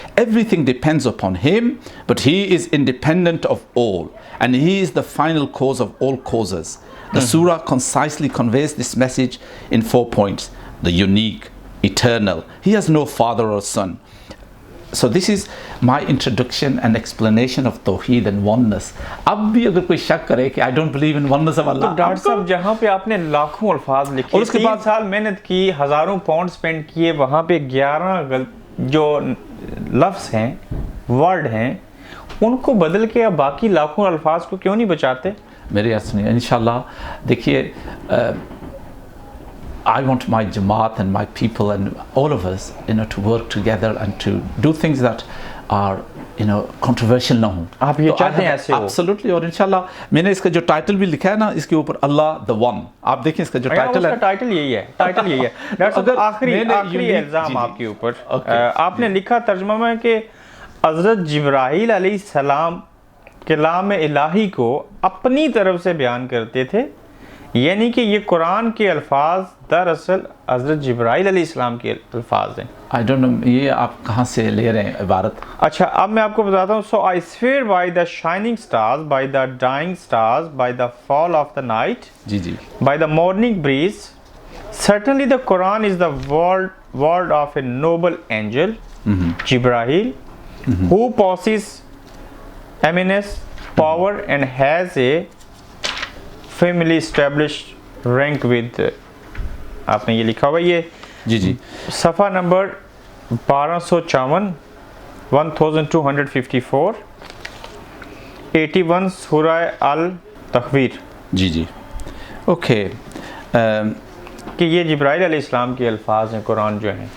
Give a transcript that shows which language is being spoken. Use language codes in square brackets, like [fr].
[en] Everything depends upon him, but he is independent of all, and he is the final cause of all causes. The surah concisely conveys this message in 4 points. The unique, eternal. He has no father or son. So this is my introduction and explanation of Tawheed and oneness. [ur] اب بھی اگر کوئی شک کرے کہ [en] I don't believe in oneness of Allah. [ur] تو doctor صاحب جہاں پہ آپ نے لاکھوں الفاظ لکھے, اور اس کے بعد 3 سال محنت کی, ہزاروں پاؤنڈ سپینڈ کیے, وہاں پہ 11 جو لفظ ہیں, ورڈ ہیں, ان کو بدل کے اب باقی لاکھوں الفاظ کو کیوں نہیں بچاتے؟ میری عرض سنیے انشاءاللہ. دیکھیے [en] I want my Jamaat and my people and all of us, to work together and to do things that are, [ur] controversial نہ ہوں. آپ یہ چاہتے ہیں ایسے ہو؟ [en] Absolutely. [ur] اور انشاءاللہ میں نے اس کا جو ٹائٹل بھی لکھا ہے نا, اس کے اوپر اللہ [en] the one. [ur] آپ دیکھیں اس کا جو ٹائٹل ہے. ٹائٹل یہی ہے. ڈاکٹر صاحب آخری الزام آپ کے اوپر, آپ نے لکھا ترجمہ میں کہ حضرت جبرائیل علیہ السلام کلام الہی کو اپنی طرف سے بیان کرتے تھے, یعنی کہ یہ قرآن کے الفاظ دراصل حضرت جبرائیل علیہ السلام کے الفاظ ہیں. [en] I don't know, [ur] یہ آپ کہاں سے لے رہے ہیں عبارت؟ اچھا اب میں آپ کو بتاتا ہوں. [en] So I swear by the shining stars, by the dying stars, by the fall of the night, by the morning breeze, certainly the Quran is the word of a noble angel, Jibreel, who possesses eminence, power and has a firmly established rank with, [ur] آپ نے یہ لکھا ہوا, یہ صفحہ number 1254, 1254, 81 سورہ التکویر. Okay, کہ یہ جبرائیل علیہ السلام کے الفاظ ہیں قرآن جو ہیں.